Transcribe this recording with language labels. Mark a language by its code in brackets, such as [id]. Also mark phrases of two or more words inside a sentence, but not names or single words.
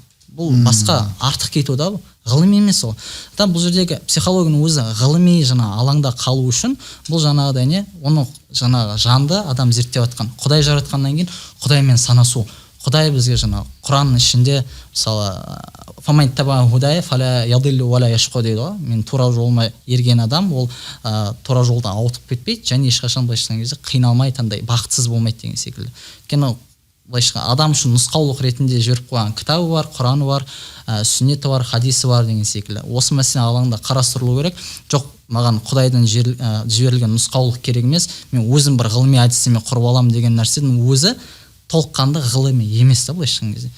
[kk] Бұл басқа артық кету да, ғылыми емес ол. Бұл жердегі психологияның өзі ғылыми алаңда қалу үшін бұл жаңағыдай не, оны жаңағы жанды адам зерттеп жатқан, Құдай жаратқаннан кейін Құдаймен санасу. Құдай бізге Құранның ішінде мысалы [ar] فمن تبع هداي فلا يضل ولا يشقى [kk] дейді ғой. Мен тура жолыма ерген адам, ол тура жолдан ауытып кетпейді және ешқашан былайша айтқан кезде қиналмайды, андай бақытсыз болмайды деген секілді. Өйткені былайша адам үшін нұсқаулық ретінде жіберіп қойған кітабы бар, Құраны бар, сүннеті бар, хадисі бар деген секілді. Осы мәселе алаңда қарастырылу керек. Жоқ, маған Құдайдан жіберілген нұсқаулық керек емес, мен өзім бір ғылыми әдістеме құрып аламын деген нәрсенің өзі толыққанды ғылыми емес та былайша айтқан кезде.